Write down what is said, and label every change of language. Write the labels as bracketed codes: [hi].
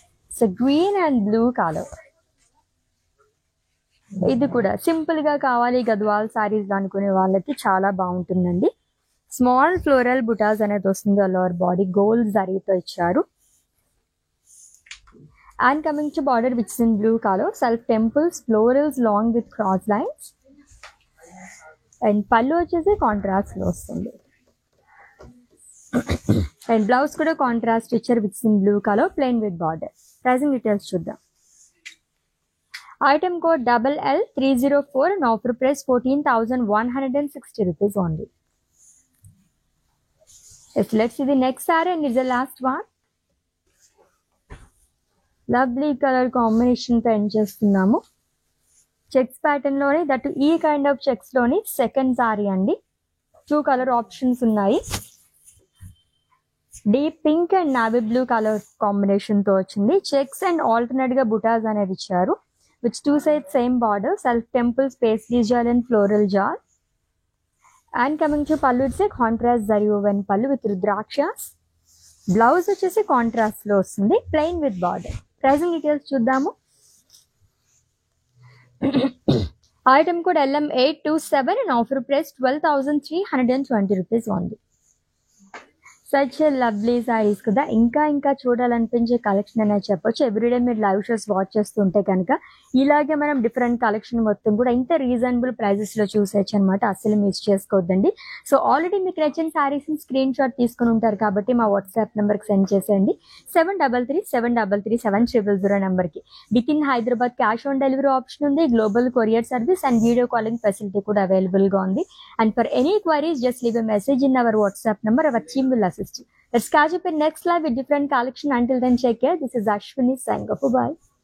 [en] It's a green and blue color. [te] ఇది కూడా simple గా కావాలి గద్వాల్ సారీస్ అనుకునే వాళ్ళకి చాలా బాగుంటుందండి. స్మాల్ ఫ్లోరల్ బుటాస్ అనేది వస్తుంది. లోవర్ బాడీ గోల్డ్ జరీతో ఇచ్చారు. [en] And coming to border which is in blue colour, self temples, florals long with cross lines. [te] And పళ్ళు వచ్చేసి కాంట్రాస్ట్ లో వస్తుంది. అండ్ బ్లౌజ్ కూడా కాంట్రాస్ట్ ఇచ్చారు [en] Which in blue colour, plain with border. [te] Pricing details చూద్దాం. [en] Item code LL304 and offer price 14,160 rupees only. Yes, let's see the next saree and it's the last one. Lovely color combination [te] తో end చేస్తున్నాము. Checks pattern లోని that ఈ kind of checks లోని second sorry అండి. 2 colour options ఉన్నాయి. Deep pink and navy blue colour combination తో వచ్చింది. Checks and alternate గా బుటాస్ అనేది ఇచ్చారు. [en] Which 2 sides same border, self temples, paisley jal and floral jar. And coming to pallu, it's a contrast zari woven pallu with rudrakshas. [te] Blouse వచ్చేసి contrast లో వస్తుంది, [en] plain with border. [te] Pricing details చూద్దాము. [en] Item code LM827 and offer price 12,320 rupees only. Such lovely sarees కదా. [te] ఇంకా చూడాలనిపించే collection అనేది చెప్పొచ్చు. Everyday మీరు live shows watch చేస్తుంటే కనుక ఇలాగే మనం డిఫరెంట్ కలెక్షన్ మొత్తం కూడా ఇంత రీజనబుల్ ప్రైజెస్ లో చూసేయచ్చు అనమాట. అసలు మిస్ చేసుకోవద్దండి. సో ఆల్రెడీ మీకు నచ్చిన సారీస్ స్క్రీన్ షాట్ తీసుకుని ఉంటారు కాబట్టి మా వాట్సాప్ నెంబర్కి సెండ్ చేసేయండి. 7337337000 నెంబర్కి. With in Hyderabad cash on delivery option ఉంది. Global courier service and video calling facility కూడా అవైలబుల్ గా ఉంది. [en] And for any queries just leave a message in our WhatsApp number. Our team will assist you. Let's catch up in next live with different collection. Until then, take care. This is Ashwini signing off. Bye.